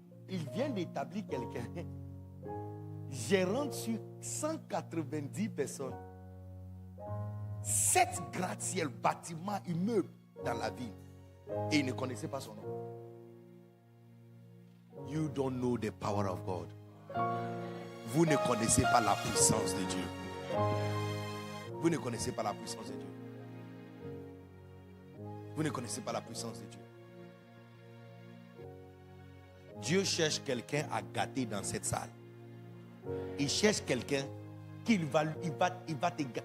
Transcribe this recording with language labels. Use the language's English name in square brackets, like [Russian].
[French] Il vient d'établir quelqu'un, gérant sur 190 personnes, 7 gratte-ciel, bâtiments, immeubles dans la ville. Et il ne connaissait pas son nom. [English] You don't know the power of God. [French] Vous ne connaissez pas la puissance de Dieu. Vous ne connaissez pas la puissance de Dieu. Vous ne connaissez pas la puissance de Dieu. Dieu cherche quelqu'un à gâter dans cette salle. Il cherche quelqu'un qu'il va te gâter.